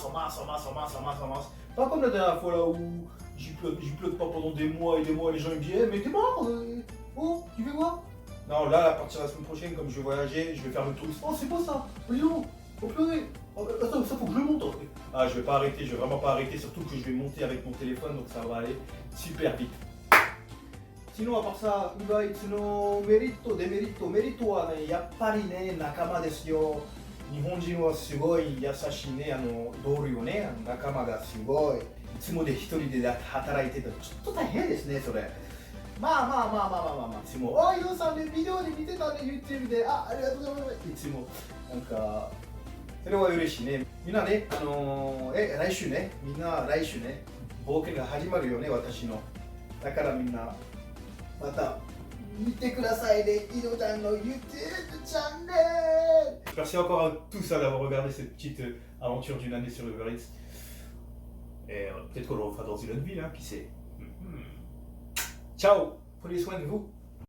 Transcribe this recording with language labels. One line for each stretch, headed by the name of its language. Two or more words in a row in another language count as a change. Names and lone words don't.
French: Pas comme la dernière fois là où j'y upload pas pendant des mois et des mois, les gens ils me disent mais t'es mort oh, tu fais quoi? Non là à partir de la semaine prochaine, comme je vais voyager, je vais faire le tour. Oh c'est pas ça, non, faut pleurer. Oh, attends, ça faut que je le monte. Ah je vais pas arrêter, je vais vraiment pas arrêter, surtout que je vais monter avec mon téléphone, donc ça va aller super vite. Sinon à part ça,
Japanese: Uber Eatsのメリット、デメリット、メリットはね、やっぱりね、仲間ですよ。日本人はすごい優しいね、同僚ね、仲間がすごい。いつもで一人で働いてたらちょっと大変ですね、それ。まあ。いつも、あ、ヨウさんね、ビデオで見てたね、YouTube で、ありがとうございます。いつも、なんか、それは嬉しいね。みんなね、来週ね、冒険が始まるよね、私の。だからみんな、また見てくださいね、イノちゃんの YouTube チャンネル。
French: Merci encore à tous d'avoir regardé cette petite aventure d'une année sur Uber Eats. Et peut-être qu'on le refera dans une autre ville, hein, qui sait. Ciao, prenez soin de vous.